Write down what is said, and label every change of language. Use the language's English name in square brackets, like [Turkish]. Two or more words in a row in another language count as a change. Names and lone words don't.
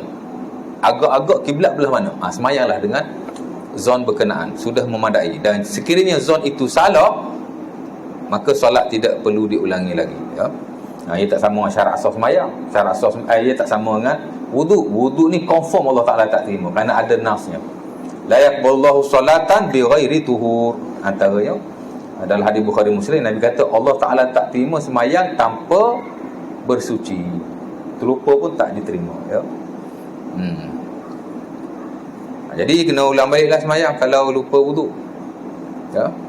[Malay] Agak-agak kiblat belah mana, semayanglah dengan zon berkenaan, sudah memadai. Dan sekiranya zon itu salah, maka solat tidak perlu diulangi lagi, ya. Ia tak sama dengan syarat sah sembahyang. Syarat sah ia tak sama dengan wudu. Wudu ni confirm Allah Taala tak terima kerana ada nasnya. [Arabic] لا يقبل الله صلاة بغير طهور. [Malay] Antaranya dalam hadis Bukhari Muslim, Nabi kata Allah Taala tak terima sembahyang tanpa bersuci. Terlupa pun tak diterima, ya. Jadi kena ulang baliklah sembahyang kalau lupa wudu, ya.